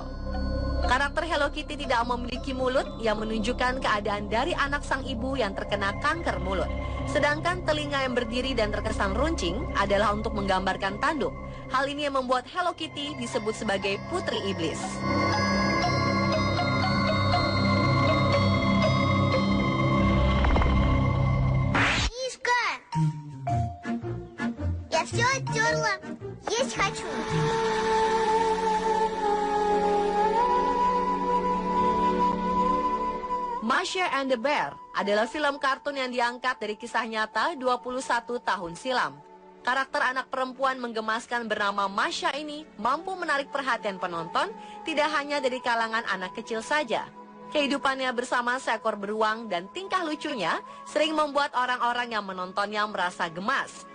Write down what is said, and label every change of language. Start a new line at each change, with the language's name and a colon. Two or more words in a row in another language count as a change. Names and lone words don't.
Indonesian: Karakter Hello Kitty tidak memiliki mulut yang menunjukkan keadaan dari anak sang ibu yang terkena kanker mulut. Sedangkan telinga yang berdiri dan terkesan runcing adalah untuk menggambarkan tanduk. Hal ini yang membuat Hello Kitty disebut sebagai putri iblis.
Russian: Я все оттерла. Есть хочу.
Indonesian: Masha and the Bear adalah film kartun yang diangkat dari kisah nyata 21 tahun silam. Karakter anak perempuan menggemaskan bernama Masha ini mampu menarik perhatian penonton tidak hanya dari kalangan anak kecil saja. Kehidupannya bersama seekor beruang dan tingkah lucunya sering membuat orang-orang yang menontonnya merasa gemas.